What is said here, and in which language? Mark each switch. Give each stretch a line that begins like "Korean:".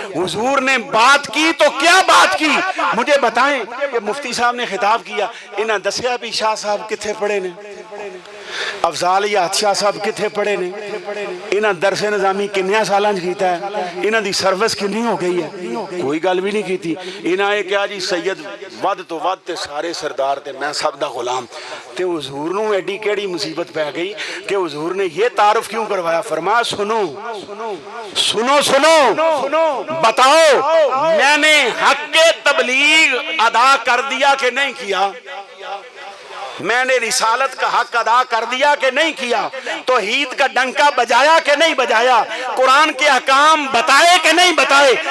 Urdu: حضور نے بات کی تو کیا بات کی مجھے بتائیں کہ مفتی صاحب نے خطاب کیا,
Punjabi: انہاں دسیا بھی شاہ صاحب کتھے پڑھے نے, افضال یاد شاہ صاحب کتھے پڑھے نے, انہاں درس نظامی کنیاں سالاں کیتا ہے, انہاں دی سروس کنی ہو گئی ہے, کوئی گل بھی نہیں کیتی. انہاں یہ کہا جی سید ود تو ود تے سارے سردار تے میں سب دا غلام. تے حضور نو ایڈی کیڑی مصیبت پہ گئی
Urdu: کہ حضور نے یہ تعارف کیوں کروایا, فرمایا سنو سنو سنو بتاؤ میں نے حق تبلیغ ادا کر دیا کہ نہیں کیا. میں نے رسالت کا حق ادا کر دیا کہ نہیں کیا, توحید کا ڈنکا بجایا کہ نہیں بجایا, قرآن کے احکام بتائے کہ نہیں بتائے.